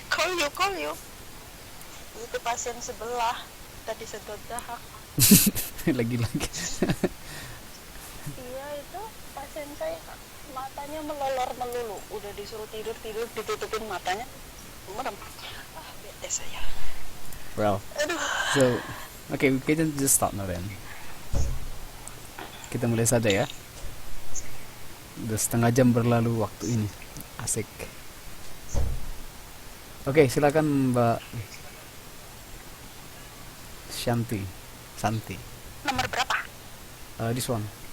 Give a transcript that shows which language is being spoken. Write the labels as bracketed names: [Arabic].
[Indonesian] Call you. Itu pasien sebelah tadi sedot dahak. Lagi-lagi. Iya, itu pasien saya matanya melolor melulu. Udah disuruh tidur ditutupin matanya. Merem. Bete saya. [English] Well, [Indonesian] Aduh. [English] so okay, we can just start now then. [Indonesian] Kita mulai saja ya. Udah setengah jam berlalu waktu ini. Asik. Oke, silakan Mbak Santi. Nomor berapa? [English] This one.